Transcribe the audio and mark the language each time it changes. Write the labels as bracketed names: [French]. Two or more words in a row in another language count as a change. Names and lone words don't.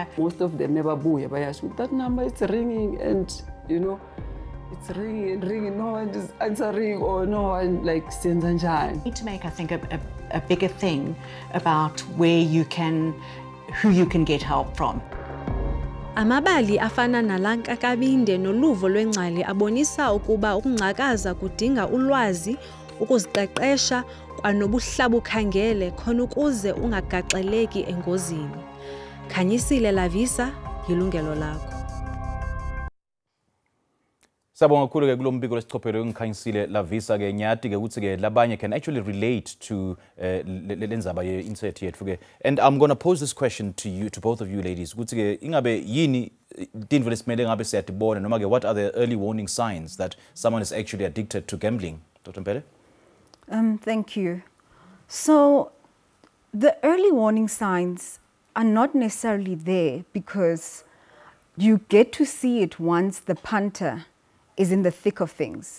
[English] Most of them never buy, but that number is ringing, and, you know, it's ringing and ringing, no one is answering, or no one like sends and shine. We need to make, I think, a bigger thing about who you can get help from. [Xhosa] Amabali afana nalaNkabinde noluvo lwengcali abonisa ukuba ukungcakaza kudinga ulwazi, ukuziqeqesha kwanobuhlabukhangele khona ukuze ungagaxeleki engozini. Khanyisile Lavisa, yilungelo lakho. [Swati] Sabonga kakhulu ke kulo mbiko lesichophelo ngikhanyisile Lavisa ke nyati ke ukuthi ke labanye [English] can actually relate to [Swati] lenzaba ye insert yethu ke. [English] And I'm going to pose this question to you, to both of you ladies, [Swati] ukuthi ke ingabe yini tindvo lesimele ngabe siyatibona noma ke [English] what are the early warning signs that someone is actually addicted to gambling? Dr. Mpele? Thank you. So the early warning signs are not necessarily there because you get to see it once the punter is in the thick of things.